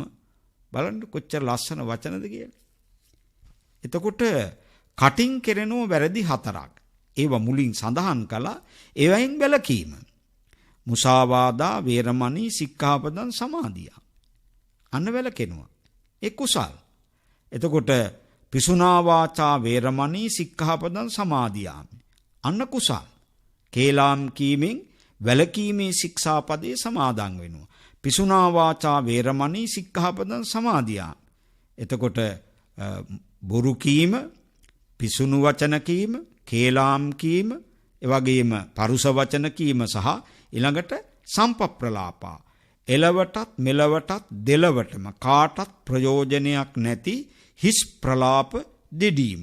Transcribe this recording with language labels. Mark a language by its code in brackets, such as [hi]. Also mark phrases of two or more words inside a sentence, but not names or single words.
[si] බලන්න කොච්චර ලස්සන වචනද කියලා. එතකොට කටින් කෙරෙනෝ වැරදි 4ක්. ඒවා මුලින් සඳහන් කළා. ඒවයින් වැළකීම. [pi] මුසාවාදා, වේරමණී, සික්ඛාපදං සමාදියා. [si] අන්න වැළකෙනවා. ඒ කුසල්. එතකොට [pi] පිසුනා වාචා වේරමණී සික්ඛාපදං සමාදියාමි. [si] අන්න කුසල්. කේලාම් කීමෙන් වැළකීමේ ශික්ෂාපදේ සමාදන් වෙනවා. [pi] පිසුනා වාචා වේරමණී සික්ඛාපදං සමාදියාමි. [si] එතකොට බොරු කීම, පිසුණු වචන කීම, කේලාම් කීම, එවැගේම පරුස වචන කීම සහ ඊළඟට සම්පප්‍රලාපා. එලවටත් මෙලවටත් දෙලවටම කාටත් ප්‍රයෝජනයක් නැති හිස් ප්‍රලාප දෙඩීම.